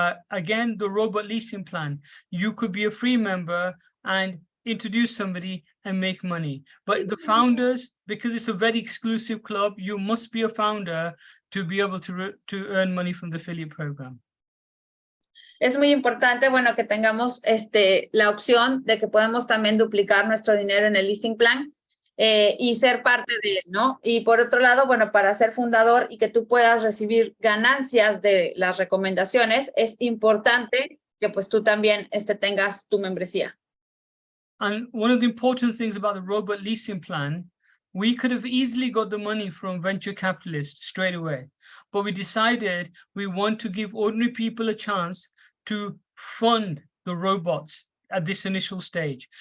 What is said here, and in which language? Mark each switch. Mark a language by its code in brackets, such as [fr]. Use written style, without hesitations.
[en] Again, the robot leasing plan, you could be a free member and introduce somebody and make money. But the founders, because it's a very exclusive club, you must be a founder to be able to earn money from the affiliate program. [es] Es muy importante, bueno, que tengamos la opción de que podemos también duplicar nuestro dinero en el leasing plan y ser parte de él, ¿no? Y por otro lado, bueno, para ser fundador y que tú puedas recibir ganancias de las recomendaciones, es importante que pues tú también tengas tu membresía. [en] And one of the important things about the robot leasing plan, we could have easily got the money from venture capitalists straight away, but we decided we want to give ordinary people a chance to fund the robots at this initial stage.